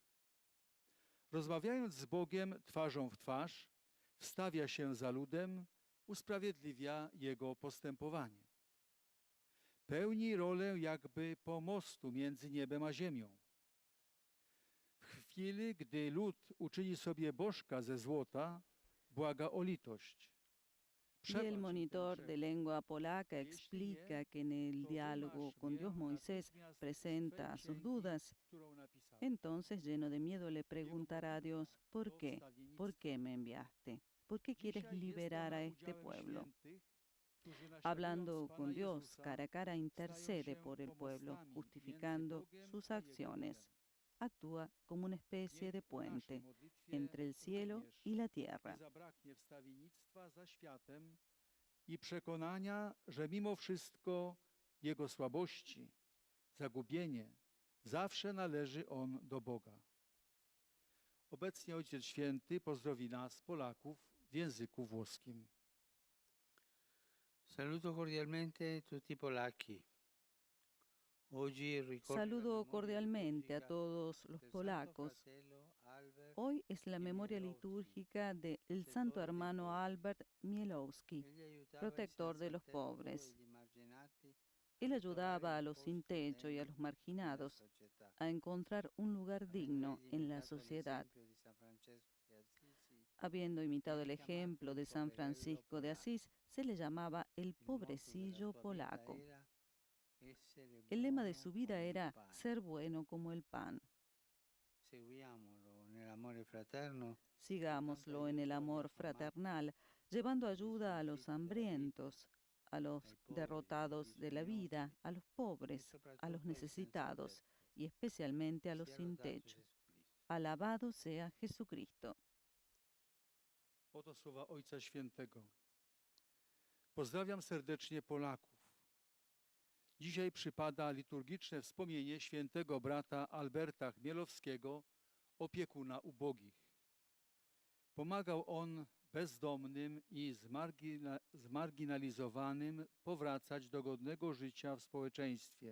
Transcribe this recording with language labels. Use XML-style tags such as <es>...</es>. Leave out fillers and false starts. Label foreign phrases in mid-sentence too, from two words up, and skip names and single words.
<pl>Rozmawiając z Bogiem twarzą w twarz, wstawia się za ludem, usprawiedliwia jego postępowanie. Pełni rolę jakby pomostu między niebem a ziemią. W chwili, gdy lud uczyni sobie bożka ze złota, błaga o litość.</pl> <es>Y el monitor de lengua polaca explica que en el diálogo con Dios Moisés presenta sus dudas. Entonces, lleno de miedo, le preguntará a Dios, ¿por qué? ¿Por qué me enviaste? ¿Por qué quieres liberar a este pueblo? Hablando con Dios cara a cara, intercede por el pueblo, justificando sus acciones. Actúa como una especie de puente entre el cielo y la tierra.</es> <pl>Zabraknie wstawiennictwa za światem i przekonania, że mimo wszystko jego słabości, zagubienie, zawsze należy on do Boga. Obecnie Ojciec Święty pozdrowi nas, Polaków, w języku włoskim.</pl> <it>Saluto cordialmente tutti i polacchi.</it> <es>Saludo cordialmente a todos los polacos. Hoy es la memoria litúrgica del santo hermano Albert Mielowski, protector de los pobres. Él ayudaba a los sin techo y a los marginados a encontrar un lugar digno en la sociedad. Habiendo imitado el ejemplo de San Francisco de Asís, se le llamaba el pobrecillo polaco. El lema de su vida era ser bueno como el pan.</es> <it>Seguiamolo nell'amore fraterno,</it> <es>Sigámoslo en el amor fraternal, llevando ayuda a los hambrientos, a los derrotados de la vida, a los pobres, a los necesitados y especialmente a los sin techo. Alabado sea Jesucristo.</es> <pl>Oto słowa Ojca Świętego. Pozdrawiam serdecznie Polaków. Dzisiaj przypada liturgiczne wspomnienie świętego brata Alberta Chmielowskiego, opiekuna ubogich. Pomagał on bezdomnym i zmarginalizowanym powracać do godnego życia w społeczeństwie.</pl>